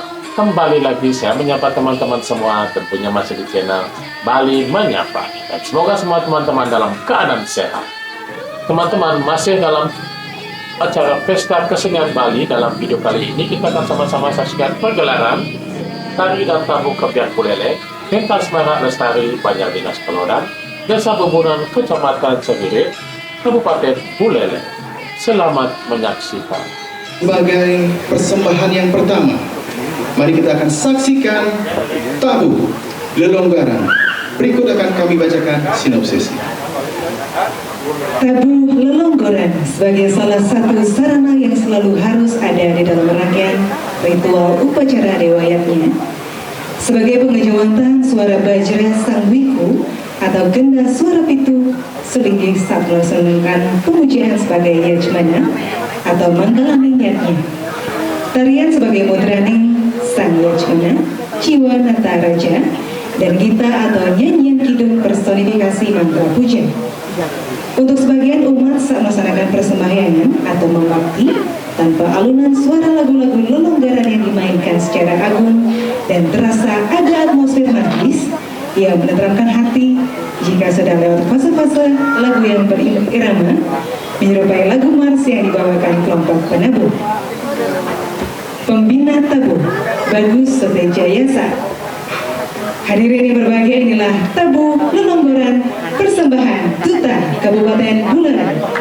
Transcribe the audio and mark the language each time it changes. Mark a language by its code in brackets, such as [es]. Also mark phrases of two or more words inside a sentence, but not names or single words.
[id] Kembali lagi saya menyapa teman-teman semua, tentunya masih di channel Bali Menyapa. Dan semoga semua teman-teman dalam keadaan sehat. Teman-teman, masih dalam acara Pesta Kesenian Bali. Dalam video kali ini kita akan sama-sama saksikan pergelaran tari dan tabuh Kebiak Buleleng, Pentas Merah Lestari Banjar Dinas Pelodan, Desa Bubunan, Kecamatan Cegiri, Kabupaten Buleleng. Selamat menyaksikan. Sebagai persembahan yang pertama, mari kita akan saksikan tabuh lelonggaran. Berikut akan kami bacakan sinopsisnya. Tabuh lelonggaran sebagai salah satu sarana yang selalu harus ada di dalam rangkaian ritual upacara dewayatnya. Sebagai pengejawatan suara bajra sang wiku atau genda suara pitu selinggih saat melaksanakan pemujaan sebagai yajmana atau manggalang niatnya. Tarian sebagai mudraning sang yajmana, jiwa nata raja, dan gita atau nyanyian kidung personifikasi mantra puja. Untuk sebagian umat saat melaksanakan persembahyaan atau membakti tanpa alunan suara lagu-lagu lelonggaran yang dimainkan secara agung dan terasa ada atmosfer magis yang menenteramkan hati jika sudah lewat fase-fase lagu yang berirama menyerupai lagu mars yang dibawakan kelompok penabuh. Pembina tabuh Bagus Sotejayasa. Hadirin yang berbahagia, inilah tabuh lelonggaran persembahan Duta Kabupaten Buleleng.